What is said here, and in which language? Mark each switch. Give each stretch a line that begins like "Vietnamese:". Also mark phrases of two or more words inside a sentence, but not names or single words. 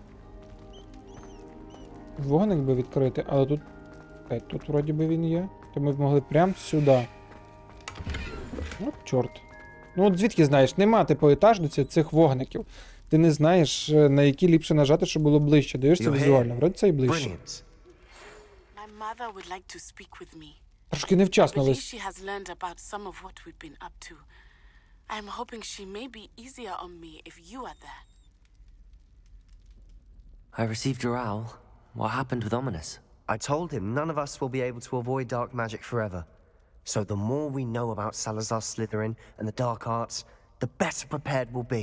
Ukrainian: Вогник би відкрити, але тут... Тут вроді би він є. То ми б могли прямо сюди. От чорт. Ну от звідки знаєш, нема типу етажниці цих вогників. Ти не знаєш, на які ліпше нажати, щоб було ближче. Дивишся візуально, вроді це і ближче.
English: Brilliant. My mother would like to speak with me.
Ukrainian: Трошки невчасно
English: I believe
Ukrainian: лист.
English: she has learned about some of what we've been up to. I'm hoping she may be easier on me if you are there. I received your owl. What happened with Ominous? I told him none of us will be able to avoid dark magic forever. So the more we know about Salazar Slytherin and the dark arts, the better prepared we'll be.